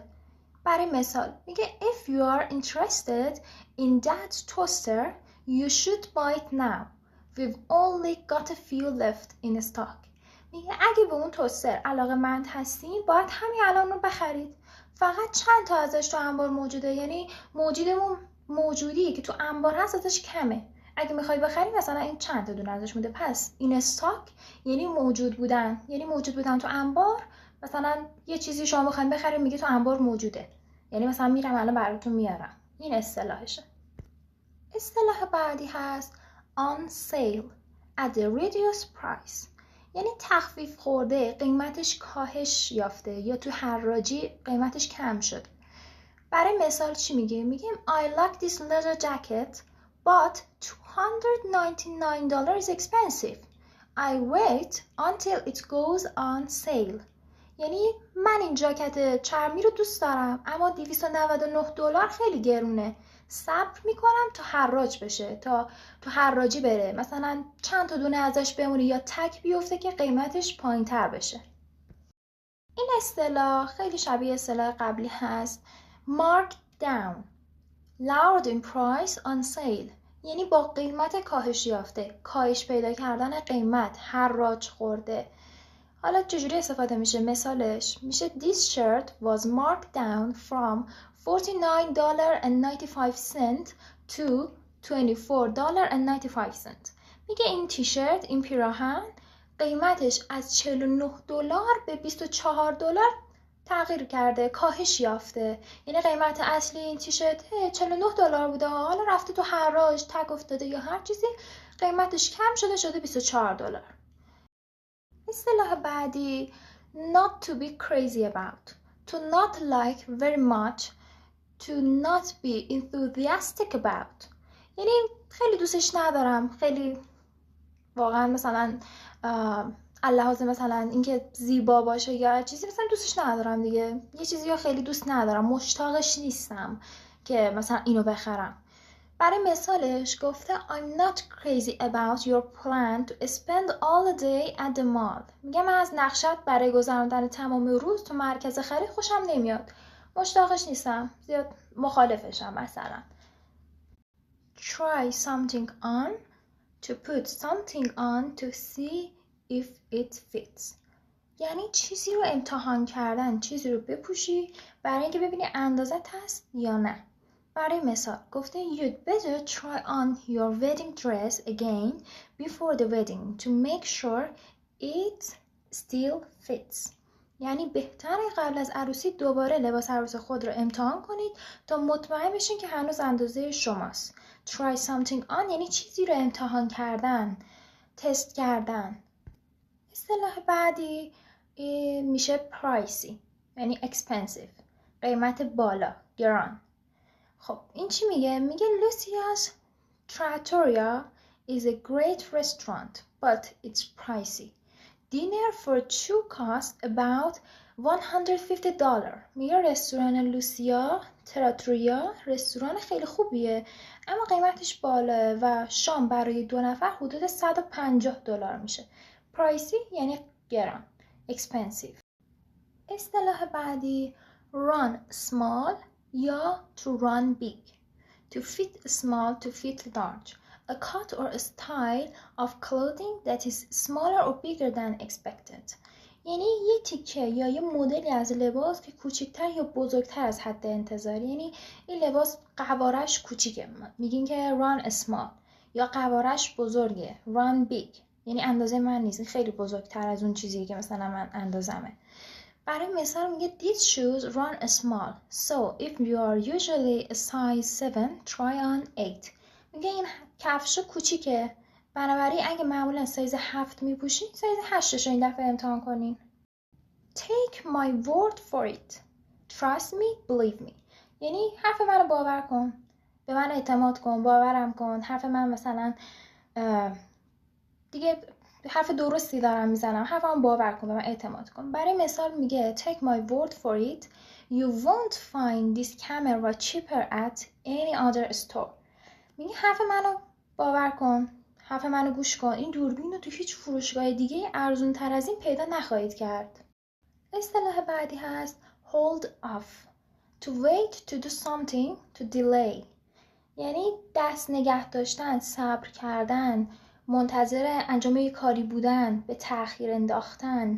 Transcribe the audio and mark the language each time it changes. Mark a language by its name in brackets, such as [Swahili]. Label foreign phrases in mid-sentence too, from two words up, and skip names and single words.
[Persian] برای مثال میگه [English] if you are interested in that toaster you should buy it now, we've only got a few left in stock. [Persian] میگه اگه به اون توستر علاقه‌مند هستین باید همین الان رو بخرید، فقط چند تا ازش تو انبار موجوده، یعنی موجودی که تو انبار هست ازش کمه، اگه میخوای بخری مثلا این چند تا دونه ازش مونده. پس این استاک یعنی موجود بودن تو انبار. مثلا یه چیزی شما میخواین بخرید، میگه تو انبار موجوده، یعنی مثلا میرم الان براتون میارم. این اصطلاحشه. اصطلاح بعدی هست [English] on sale at a reduced price، [Persian] یعنی تخفیف خورده، قیمتش کاهش یافته یا تو حراجی قیمتش کم شد. برای مثال چی میگه؟ میگیم [English] I like this leather jacket but $299 is expensive. I wait until it goes on sale. [Persian] یعنی من این جاکت چرمی رو دوست دارم اما $299 خیلی گرونه، صبر میکنم تا حراج بشه، تا تو حراجی بره، مثلا چند تا دونه ازش بمونه یا تک بیفته که قیمتش پایین تر بشه. این اصطلاح خیلی شبیه اصطلاح قبلی هست [English] marked down، lowered in price on sale، [Persian] یعنی با قیمت کاهش یافته، کاهش پیدا کردن قیمت، حراج خورده. حالا چجوری استفاده میشه؟ مثالش میشه [English] This shirt was marked down from $49.95 to $24.95. [Persian] میگه این تیشرت، این پیراهن قیمتش از $49 به $24 تغییر کرده، کاهش یافته. یعنی قیمت اصلی این تیشرت $49 بوده، حالا رفته تو حراج، تگ افتاده یا هر چیزی، قیمتش کم شده $24. اصطلاح بعدی [English] not to be crazy about، to not like very much, to not be enthusiastic about، [Persian] یعنی خیلی دوستش ندارم، خیلی واقعا مثلا اللحاظ مثلا اینکه زیبا باشه یا چیزی مثلا دوستش ندارم دیگه، یه چیزی رو خیلی دوست ندارم، مشتاقش نیستم که مثلا اینو بخرم. برای مثالش گفته [English] I'm not crazy about your plan to spend all the day at the mall. [Persian] میگه من از نقشت برای گذراندن تمام روز تو مرکز خرید خوشم نمیاد. مشتاقش نیستم، زیاد مخالفشم. [English] مثلا try something on، to put something on to see if it fits. [Persian] یعنی چیزی رو امتحان کردن، چیزی رو بپوشی برای اینکه ببینی اندازت هست یا نه. برای مثال گفته [English] you'd better try on your wedding dress again before the wedding to make sure it still fits. [Persian] یعنی بهتره قبل از عروسی دوباره لباس عروس خود رو امتحان کنید تا مطمئن بشین که هنوز اندازه شماست. [English] try something on [Persian] یعنی چیزی رو امتحان کردن، تست کردن. اصطلاح بعدی میشه pricey یعنی expensive، قیمت بالا، گران. خب این چی میگه؟ [English] میگه Lucia's Trattoria is a great restaurant but it's pricey. Dinner for two costs about $150. [Persian] میگه رستوران لوسیا تراتوریا رستوران خیلی خوبیه اما قیمتش بالاه و شام برای 2 نفر حدود $150 میشه. pricey یعنی گران، expensive. اصطلاح بعدی [English] run small یا to run big. To fit small, to fit large. A cut or a style of clothing that is smaller or bigger than expected. [Persian] یعنی یه تیکه یا یه مدلی از لباس که کوچکتر یا بزرگتر از حد انتظار. یعنی این لباس قوارش کوچیکه، میگین که [English] run small. [Persian] یا قوارش بزرگه، [English] run big. [Persian] یعنی اندازه من نیست، خیلی بزرگتر از اون چیزی که مثلا من اندازمه. برای مثال میگه [English] these shoes run small, so if you are usually a size 7, try on 8. [Persian] میگه این کفش کوچیکه، بنابراین اگه معمولا سایز 7 میپوشین سایز 8 رو این دفعه امتحان کنین. [English] Take my word for it. Trust me, believe me. [Persian] یعنی حرف منو باور کن، به من اعتماد کن، باورم کن. حرف من مثلا دیگه حرف درستی دارم میزنم، حرفم باور کن، به من اعتماد کن. برای مثال میگه [English] take my word for it, you won't find this camera cheaper at any other store. [Persian] میگه حرف منو باور کن، حرف منو گوش کن، این دوربین رو تو هیچ فروشگاه دیگه ارزون تر از این پیدا نخواهید کرد. اصطلاح بعدی هست [English] hold off. To wait to do something, to delay. [Persian] یعنی دست نگه داشتن، صبر کردن، منتظر انجام یک کاری بودن، به تأخیر انداختن.